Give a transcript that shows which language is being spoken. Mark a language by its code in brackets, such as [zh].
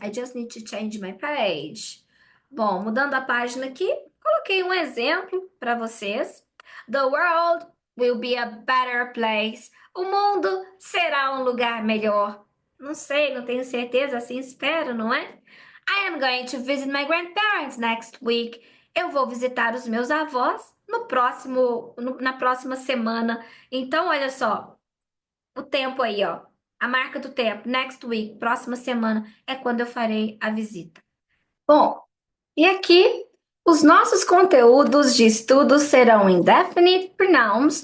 [en] I just need to change my page. [pt] Bom, mudando a página aqui, coloquei um exemplo para vocês. [en] The world will be a better place. [pt] O mundo será um lugar melhor. Não sei, não tenho certeza, assim espero, não é? [en] I am going to visit my grandparents next week. [pt] Eu vou visitar os meus avós na próxima semana. Então, olha só, o tempo aí, ó. A marca do tempo, [en] next week, [pt] próxima semana, é quando eu farei a visita. Bom, e aqui os nossos conteúdos de estudo serão indefinite pronouns.